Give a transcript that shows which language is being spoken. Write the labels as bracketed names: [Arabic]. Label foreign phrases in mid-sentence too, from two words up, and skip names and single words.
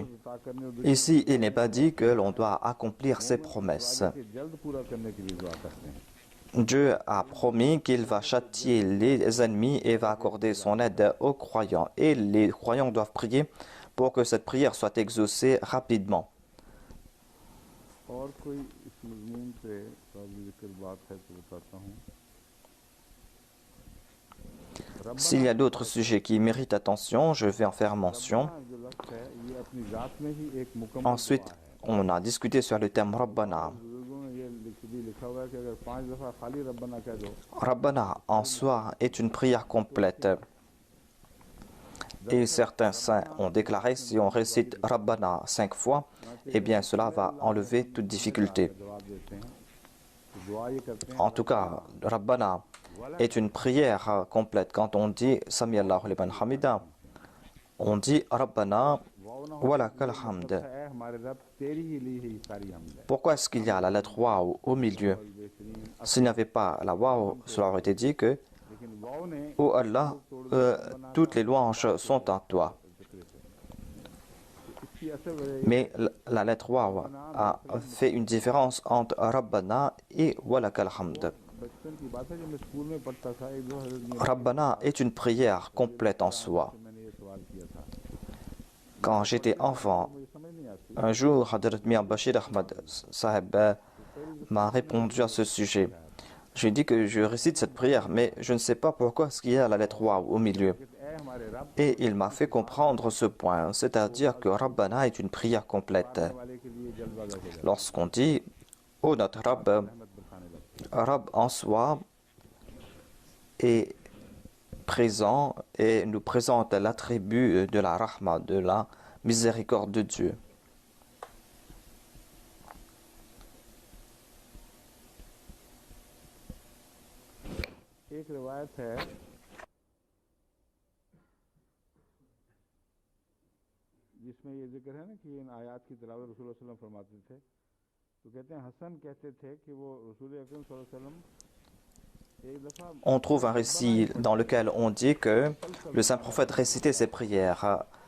[French] Ici, il n'est pas dit que l'on doit accomplir ses promesses. Dieu a promis qu'il va châtier les ennemis et va accorder son aide aux croyants. Et les croyants doivent prier pour que cette prière soit exaucée rapidement. [Urdu] مضمون پہ قابل ذکر بات ہے تو بتاتا ہوں. [French] S'il y a d'autres sujets qui méritent attention, je vais en faire mention. [Urdu] ربنا جو لفظ ہے یہ اپنی ذات میں ہی ایک مکمل [French] Ensuite, [Urdu] دعا ہے. [French] on a discuté sur le terme Rabbana. [Urdu] بزرگوں نے یہ بھی لکھا ہوا ہے کہ اگر 5 دفعہ خالی ربنا کہہ دو [French] Rabbana en soi est une prière complète. Et certains saints ont déclaré si on récite Rabbana 5 fois, eh bien cela va enlever toute difficulté. [Urdu] جواب دیتے ہیں تو دعا یہ کرتے ہیں [French] En tout cas, Rabbana est une prière complète. Quand on dit [Arabic] سمع الله لمن حمده, [French] on dit [Arabic] ربنا ولك الحمد. [Urdu] ہے ہمارے رب تیری ہی لی ہی ساری حمد ہے. [French] Pourquoi est-ce qu'il y a la lettre Waw au milieu? S'il n'y avait pas la Waw, cela aurait été dit que [Urdu] لیکن واؤ نے [French] Oh Allah, toutes les louanges sont à toi. [Urdu] اس کی اصل وجہ [French] Mais la lettre Waw a fait une différence entre Rabbana et [Arabic] ولك الحمد. [Urdu] بچپن کی بات ہے جب میں سکول میں پڑھتا تھا ایک دو حضرت میاں [French] Rabbana est une prière complète en soi. [Urdu] سے میں نے یہ سوال کیا تھا [French] Quand j'étais enfant, [Urdu] مجھے سمجھ نہیں آتی [French] un jour, Hadrat Mir Bashir Ahmad Sahib m'a répondu à ce sujet. Je lui ai dit que je récite cette prière, mais je ne sais pas pourquoi est-ce qu'il y a la lettre Waw au milieu. [Urdu] اے ہمارے رب [French] Et il m'a fait comprendre ce point, c'est-à-dire que Rabbana est une prière complète. [Urdu] والے کے لیے جلوہ ہو جائے [French] Lorsqu'on dit « Oh notre Rabb », [Urdu] رحمت برسانے لگتا [French] Rabb en soi est présent et nous présente l'attribut de la rahma, de la miséricorde de Dieu. [Urdu] ہے. ایک روایت ہے جس میں یہ ذکر ہے نا کہ ان آیات کی تلاوت رسول [Arabic] صلى الله عليه وسلم [Urdu] فرماتے تھے تو کہتے ہیں حسن کہتے تھے کہ وہ رسول اکرم [Arabic] صلى الله عليه وسلم [Urdu] ایک دفعہ [French] On trouve un récit dans lequel on dit que le saint prophète récitait ses prières.